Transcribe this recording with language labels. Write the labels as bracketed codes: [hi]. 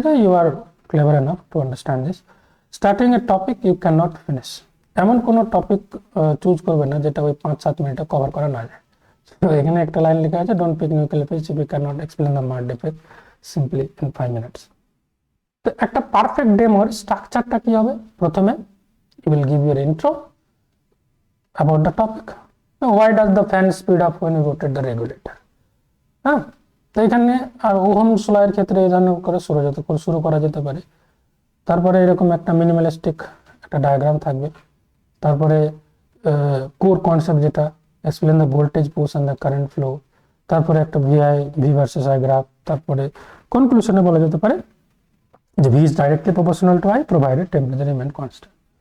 [en] এটা you are clever enough to understand this. Starting a topic you can not finish, [bn] এমন কোনো topic choose করবে না যেটা ওই 5-7 মিনিটে কভার করা না যায়। তো এখানে একটা লাইন লেখা আছে, [en] Don't pick new calipers if you can not explain the mark defect simply in 5 minutes। [bn] তো একটা পারফেক্ট ডেমোর স্ট্রাকচারটা কি হবে? [en] প্রথমে you will give your intro about the topic. Why does the fan speed up when you rotate the regulator? [bn] হ্যাঁ, তো এখানে আর ohm স্লয়ের ক্ষেত্রে এই ধরনের করে শুরু করা যেতে পারে। তারপরে এরকম একটা মিনিমালিস্টিক একটা ডায়াগ্রাম থাকবে, তারপরে কোর কনসেপ্ট যেটা [en] explain the voltage push and the current flow, [bn] তারপরে একটা ভি ভার্সেস আই গ্রাফ, তারপরে কনক্লুশনে বলা যেতে পারে যে [en] V is directly proportional to I provided temperature remain constant.